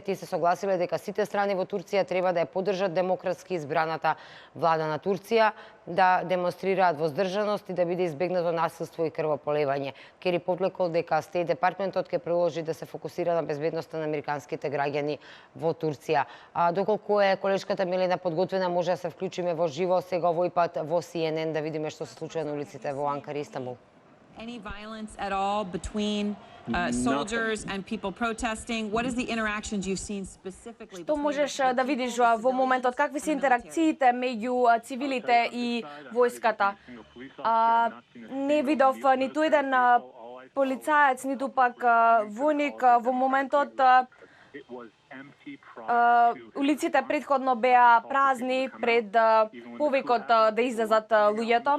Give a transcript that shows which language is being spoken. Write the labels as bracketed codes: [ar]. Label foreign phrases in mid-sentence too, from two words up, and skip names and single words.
[mk] Тие се согласиле дека сите страни во Турција треба да ја поддржат демократски избраната влада на Турција, да демонстрираат воздржаност и да биде избегнато насилство и крвополевање. Кери подлекол дека Стејт департментот ќе продолжи да се фокусира на безбедноста на американските граѓани во Турција. Доколку е колешката Милена подготвена, може да се вклучиме во живо сега овој пат во CNN да видиме што се случува на улиците во Анкара и Истанбул. [en] Any violence at all between soldiers and people protesting? What is the interactions you've seen specifically? [mk] Што можеш да видиш во моментот? Какви се интеракциите меѓу цивилите и војската? Не видов ниту еден полицаец, ниту пак војник во моментот. Улиците претходно беа празни пред повикот да излезат луѓето.